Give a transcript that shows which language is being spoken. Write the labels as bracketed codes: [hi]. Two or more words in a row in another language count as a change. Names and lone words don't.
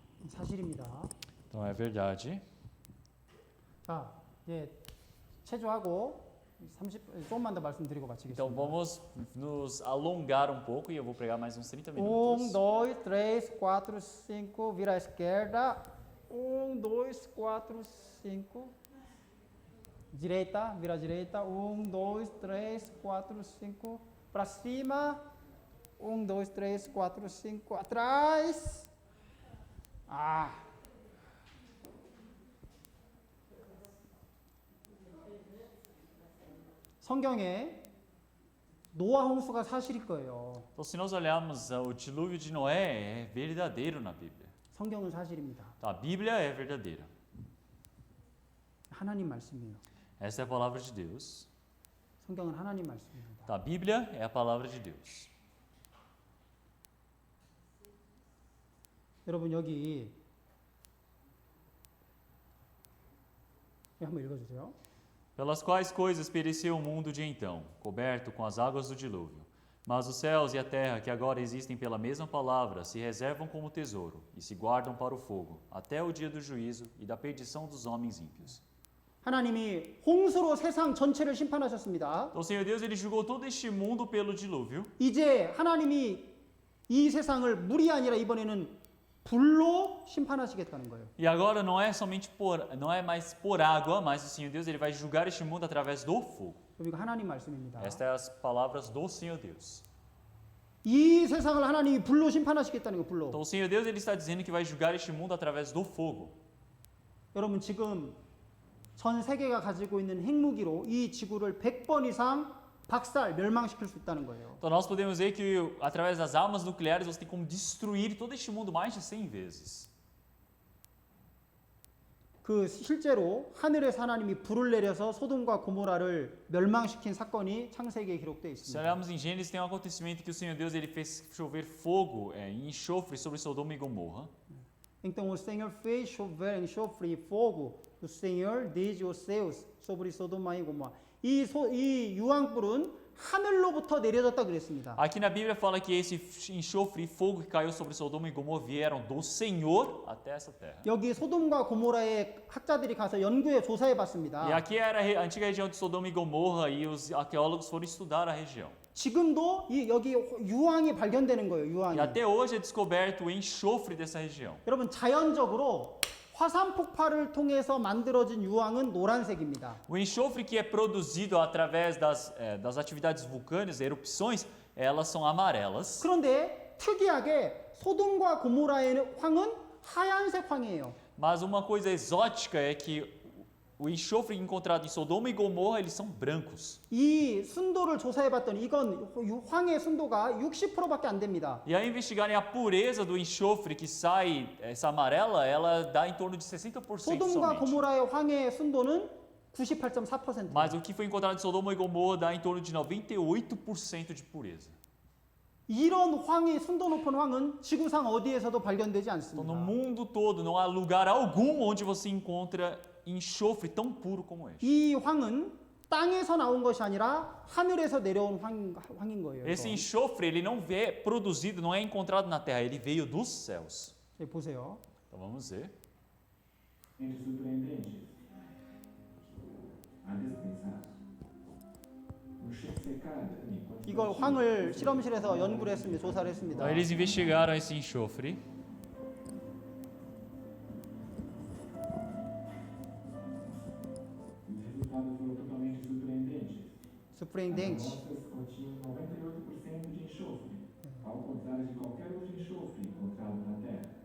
[ko] 사실입니다. [pt] Então é verdade. [ko] 자, 이제 체조하고 30 조금만 더 말씀드리고 마치겠습니다. [pt] Então vamos nos alongar um pouco e eu vou pregar mais uns 30 2, minutos. 3, 4, 5, vira à esquerda. 1, 2, 4, 5. Direita, vira à direita. 1, 2, 3, 4, 5. Para cima. 1, 2, 3, 4, 5. Atrás. Ah. [ko] 성경에 노아 홍수가 사실일 거예요. [pt] Então se nós olharmos o dilúvio de Noé é verdadeiro na Bíblia. [ko] 성경은 사실입니다. [pt] Então, a Bíblia é verdadeira. [ko] 하나님 말씀이에요. [pt] Essa é a palavra de Deus. [ko] 성경은 하나님 말씀입니다. [pt] Então, a Bíblia é a palavra de Deus. [ko] 여러분 여기 한번 읽어주세요. [pt] Pelas quais coisas pereceu o mundo de então, coberto com as águas do dilúvio. Mas os céus e a terra, que agora existem pela mesma palavra, se reservam como tesouro e se guardam para o fogo, até o dia do juízo e da perdição dos homens ímpios. [ko] 하나님이 홍수로 세상 전체를 심판하셨습니다. [pt] Então, o Senhor Deus, ele julgou todo este mundo pelo dilúvio. [ko] 이제 하나님이 이 세상을 물이 아니라 이번에는 불로 심판하시겠다는 거예요. [pt] E agora não é somente não é mais por água, mas o Senhor Deus, ele vai julgar este mundo através do fogo. [ko] 이거 하나님 말씀입니다. [pt] Estas são as palavras do Senhor Deus. [ko] 이 세상을 하나님이 불로 심판하시겠다는 거 불로. [pt] Então, o Senhor Deus, ele está dizendo que vai julgar este mundo através do fogo. [ko] 여러분 지금 전 세계가 가지고 있는 핵무기로 이 지구를 100번 이상 박살, 멸망시킬 수 있다는 거예요. [pt] Então nós podemos ver que através das armas nucleares você tem como destruir todo este mundo mais de 100 vezes. [ko] 그 실제로 하늘에서 하나님이 불을 내려서 소돔과 고모라를 멸망시킨 사건이 창세기에 기록되어 [pt] Se [ko] 있습니다. [pt] olharmos em Gênesis, tem um acontecimento que o Senhor Deus ele fez chover fogo e enxofre sobre Sodoma e Gomorra. Então o Senhor fez chover enxofre e fogo do Senhor desde os céus sobre Sodoma e Gomorra. [ko] 이 유황불은 하늘로부터 내려졌다 그랬습니다. [pt] Aqui na Bíblia fala que esse enxofre e fogo que caiu sobre Sodoma e Gomorra vieram do Senhor até essa terra. [ko] 여기 소돔과 고모라의 학자들이 가서 연구해 조사해 봤습니다. [pt] E aqui era a antiga região de Sodoma e Gomorra e os arqueólogos foram estudar a região. [ko] 지금도 여기 유황이 발견되는 거예요. 유황이. [pt] E até hoje é descoberto o enxofre dessa região. [ko] 여러분 자연적으로 화산 폭발을 통해서 만들어진 유황은 노란색입니다. [pt] O enxofre que é produzido através das atividades vulcânicas, erupções, elas são amarelas. [ko] 그런데 특이하게 소돔과 고모라의 황은 하얀색 황이에요. [pt] Mas uma coisa exótica é que o enxofre encontrado em Sodoma e Gomorra, eles são brancos. [ko] 이 순도를 조사해봤더니 이건 황의 순도가 60%밖에 안 됩니다. [pt] E ao investigarem a pureza do enxofre que sai, essa amarela, ela dá em torno de 60% [ko] 소돔과 [pt] somente. [ko] 고모라의 황의 순도는 98.4%. [pt] Mas o que foi encontrado em Sodoma e Gomorra dá em torno de 98% de pureza. [ko] 이런 황이 순도 높은 황은 지구상 어디에서도 발견되지 [pt] Então, [ko] 않습니다. [pt] no mundo todo, não há lugar algum onde você encontra enxofre tão puro como este. [ko] 이 황은 땅에서 나온 것이 아니라 하늘에서 내려온 황인 거예요. [pt] Esse [ko] 이거. [pt] enxofre, ele não é produzido, não é encontrado na terra, ele veio dos céus. [ko] 네, 보세요. [pt] Então vamos ver. Gente surpreendente. A descansar. No chefe secado, [ko] 이걸 황을 실험실에서 연구를 했습니다. 조사를 했습니다. [pt] Então eles investigaram esse enxofre. os resultados foram totalmente surpreendentes. As surpreendente. amostras continham 98% de enxofre, ao contrário de qualquer outro enxofre encontrado na Terra.